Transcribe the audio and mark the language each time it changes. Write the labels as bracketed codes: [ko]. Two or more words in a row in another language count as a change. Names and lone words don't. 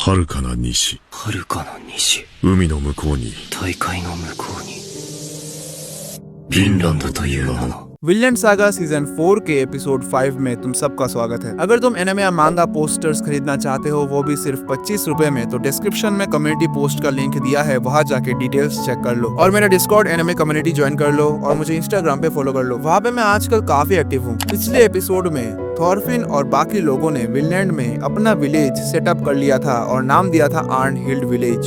[ja] 遥かな西、遥かな西、海の向こうに大海の向こうにフィンランドという名の [hi] विलियन सागा सीजन 4 के एपिसोड 5 में तुम सबका स्वागत है। अगर तुम एनिमे या [en] manga posters [hi] खरीदना चाहते हो, वो भी सिर्फ 25 रुपए में, तो डिस्क्रिप्शन में [en] community post [hi] का लिंक दिया है, वहाँ जाके [en] details check [hi] कर लो और मेरा [en] Discord anime community [hi] ज्वाइन कर लो और मुझे इंस्टाग्राम पे फॉलो कर लो। वहाँ पे मैं आजकल काफी एक्टिव हूँ। पिछले एपिसोड में थॉरफिन और बाकी लोगों ने विनलैंड में अपना [en] village setup [hi] कर लिया था और नाम दिया था आर्नहिल्ड विलेज।